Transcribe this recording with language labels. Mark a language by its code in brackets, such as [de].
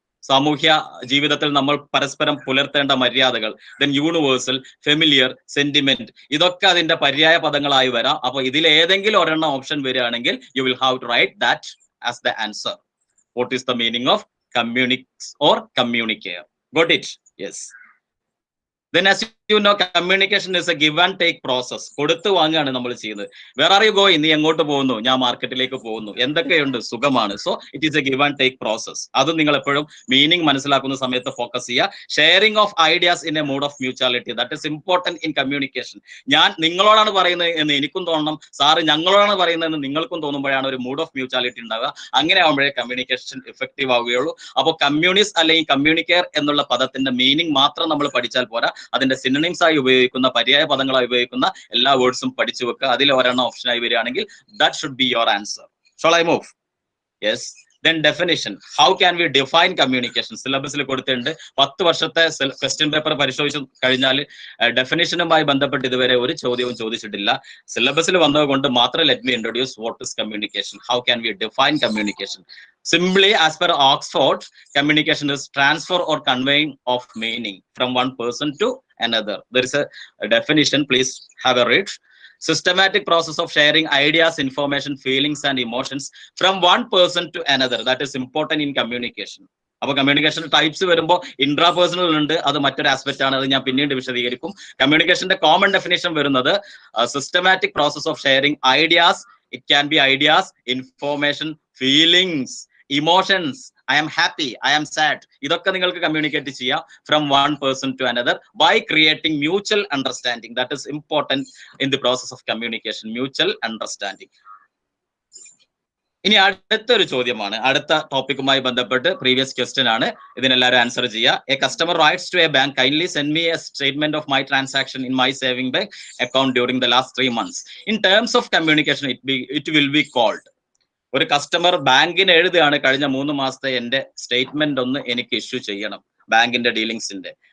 [ml] സാമൂഹ്യ ജീവിതത്തിൽ നമ്മൾ പരസ്പരം പുലർത്തേണ്ട മര്യാദകൾ. ദെൻ യൂണിവേഴ്സൽ, ഫെമിലിയർ, സെന്റിമെന്റ്, ഇതൊക്കെ അതിന്റെ പര്യായ പദങ്ങളായി വരാം. അപ്പൊ ഇതിൽ ഏതെങ്കിലും ഒരെണ്ണം ഓപ്ഷൻ വരികയാണെങ്കിൽ [en] You will have to write that as the answer. What is the meaning of communics or communicare? Got it? Yes. Then as you know, communication is a give and take process. [ml] കൊടുത്തു വാങ്ങുകയാണ് നമ്മൾ ചെയ്യുന്നത്. [en] Where are you going? [ml] നീ എങ്ങോട്ട് പോകുന്നു? ഞാൻ മാർക്കറ്റിലേക്ക് പോകുന്നു. എന്തൊക്കെയുണ്ട്? സുഖമാണ്. [en] So it is a give and take process. [ml] അത് നിങ്ങൾ എപ്പോഴും മീനിങ് മനസ്സിലാക്കുന്ന സമയത്ത് ഫോക്കസ് ചെയ്യുക. [en] Sharing of ideas in a mood of mutuality, that is important in communication. [ml] ഞാൻ നിങ്ങളോടാണ് പറയുന്നത് എന്ന് എനിക്കും തോന്നണം, സാറ് ഞങ്ങളോടാണ് പറയുന്നതെന്ന് നിങ്ങൾക്കും തോന്നുമ്പോഴാണ് ഒരു മൂഡ് ഓഫ് മ്യൂച്വാലിറ്റി ഉണ്ടാവുക. അങ്ങനെ ആകുമ്പോഴേ കമ്മ്യൂണിക്കേഷൻ ഇഫക്റ്റീവ് ആവുകയുള്ളൂ. അപ്പോൾ കമ്മ്യൂണിസ്റ്റ് അല്ലെങ്കിൽ കമ്മ്യൂണിക്കെയർ എന്നുള്ള പദത്തിന്റെ മീനിങ് മാത്രം നമ്മൾ പഠിച്ചാൽ പോരാ, അതിന്റെ സിനണിംസ് ആയി ഉപയോഗിക്കുന്ന, പര്യായ പദങ്ങളായി ഉപയോഗിക്കുന്ന എല്ലാ വേർഡ്സും പഠിച്ചു വെക്കുക. അതിൽ ഒരെണ്ണം ഓപ്ഷനായി വരികയാണെങ്കിൽ [en] That should be your answer. Shall I move? Yes. Then definition. How can we define communication? [ml] സിലബസിൽ കൊടുത്തിട്ടുണ്ട്. 10 വർഷത്തെ ക്വസ്റ്റ്യൻ പേപ്പർ പരിശോധിച്ച് കഴിഞ്ഞാൽ ഡെഫിനിഷനുമായി ബന്ധപ്പെട്ട് ഇതുവരെ ഒരു ചോദ്യവും ചോദിച്ചിട്ടില്ല. സിലബസിൽ വന്നതുകൊണ്ട് മാത്രം [en] Let me introduce what is communication. How can we define communication? Simply, as per Oxford, communication is transfer or conveying of meaning from one person to another. There is a definition. Please have a read. Systematic process of sharing ideas, information, feelings and emotions from one person to another. That is important in communication. [ml] അപ്പൊ communication types വരുമ്പോൾ intra personal ഉണ്ട്, അത് മറ്റൊരു aspect ആണ്, അത് ഞാൻ പിന്നീട് വിശദീകരിക്കും. കമ്മ്യൂണിക്കേഷന്റെ കോമൺ ഡെഫിനേഷൻ വരുന്നത് [en] Systematic process of sharing ideas. It can be ideas, information, feelings, emotions. I am happy, I am sad. [ml] ഇതൊക്കെ നിങ്ങൾക്ക് കമ്മ്യൂണിക്കേറ്റ് ചെയ്യാം [en] from one person to another by creating mutual understanding. That is important in the process of communication. Mutual understanding. [ml] ഇനി അടുത്തൊരു ചോദ്യമാണ്, അടുത്ത ടോപ്പിക്കുമായി ബന്ധപ്പെട്ട് previous question ആണ്. ഇതിനെല്ലാവരും answer ചെയ്യുക. [en] A customer writes to a bank, kindly send me a statement of my transaction in my saving bank account during the last 3 months. In terms of communication it will be called. [ml] ഒരു customer ബാങ്കിന് എഴുതുകയാണ്, കഴിഞ്ഞ 3 മാസത്തെ എന്റെ statement ഒന്ന് എനിക്ക് issue ചെയ്യണം, ബാങ്കിന്റെ ഡീലിംഗ്സിന്റെ.